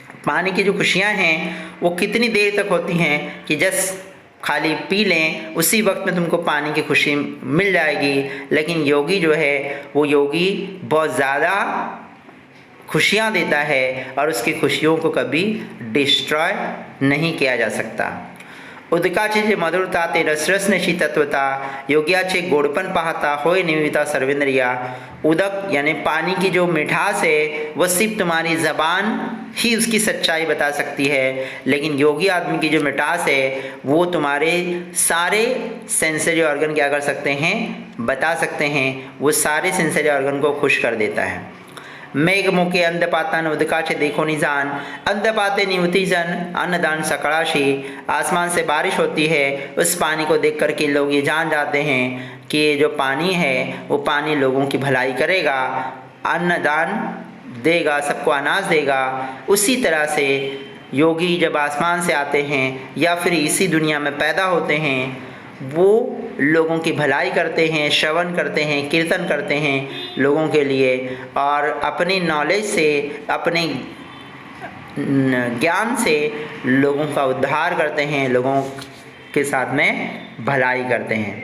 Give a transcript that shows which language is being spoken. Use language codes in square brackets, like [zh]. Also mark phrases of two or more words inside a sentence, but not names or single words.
[hi] पानी की जो खुशियाँ हैं वो कितनी देर तक होती हैं कि जस्ट खाली पी लें, उसी वक्त में तुमको पानी की खुशी मिल जाएगी। लेकिन योगी जो है वो योगी बहुत ज़्यादा खुशियाँ देता है और उसकी खुशियों को कभी डिस्ट्रॉय नहीं किया जा सकता। [mr] उदकाचे जे मधुरता ते रसरसनेशी तत्वता, योग्याचे गोडपन पाहता होय निविता सर्वेंद्रिया। [hi] उदक यानी पानी की जो मिठास है वह सिर्फ तुम्हारी ज़बान ही उसकी सच्चाई बता सकती है, लेकिन योगी आदमी की जो मिठास है वो तुम्हारे सारे [en] sensory organ [hi] क्या कर सकते हैं, बता सकते हैं। वो सारे [en] sensory organ [hi] को खुश कर देता है। [mr] मेघ मुके अंधपातन उदकाचे देखो निजान, अंधपाते निवती जन अन्नदान सकड़ाशी। [hi] आसमान से बारिश होती है, उस पानी को देख कर के लोग ये जान जाते हैं कि ये जो पानी है वो पानी लोगों की भलाई करेगा, अन्नदान देगा, सबको अनाज देगा। उसी तरह से योगी जब आसमान से आते हैं या फिर इसी दुनिया में पैदा होते हैं, वो लोगों की भलाई करते हैं, श्रवण करते हैं, कीर्तन करते हैं लोगों के लिए, और अपनी नॉलेज से, अपने ज्ञान से लोगों का उद्धार करते हैं, लोगों के साथ में भलाई करते हैं।